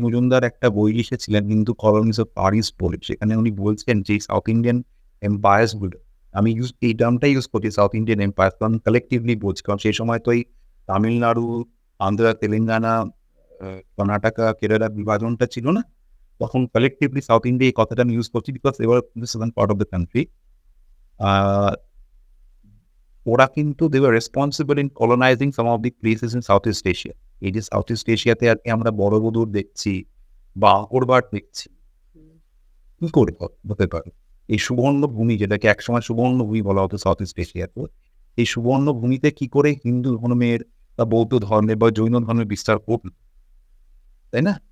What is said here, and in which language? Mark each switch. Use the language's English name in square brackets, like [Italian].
[Bangla] মজুমদার একটা বই লিখেছিলেন, হিন্দু কলোনিস অফ প্যারিস বলে। সেখানে উনি বলছেন যে সাউথ ইন্ডিয়ান এম্পায়ার্স গুলো, আমি এই টার্মটাই ইউজ করছি, সাউথ ইন্ডিয়ান এম্পায়ার্স, কারণ কালেক্টিভলি বলছি। কারণ সেই সময় তো এই তামিলনাড়ু, আন্ধ্রা, তেলেঙ্গানা, কর্ণাটকা, কেরালা বিভাজনটা ছিল না। তখন কালেক্টিভলি সাউথ ইন্ডিয়া, এই কথাটা আমি ইউজ করছি because [English] they were the southern part of the country. আ [Bangla] ওরা কিন্তু [English] they were responsible in colonizing some of the places in Southeast Asia. [Bangla] এই যে সাউথ-ইস্ট এশিয়াতে আজকে আমরা বড়বুদুর দেখছি বা আকরবাট দেখছি, কি করে হতে পারে? এই সুবর্ণ ভূমি, যেটাকে একসময় সুবর্ণ ভূমি বলা হতো সাউথ-ইস্ট এশিয়াতে, এই সুবর্ণ ভূমিতে কি করে হিন্দু ধর্মের বা বৌদ্ধ ধর্মের বা জৈন ধর্মের বিস্তার ঘটল? তাই না?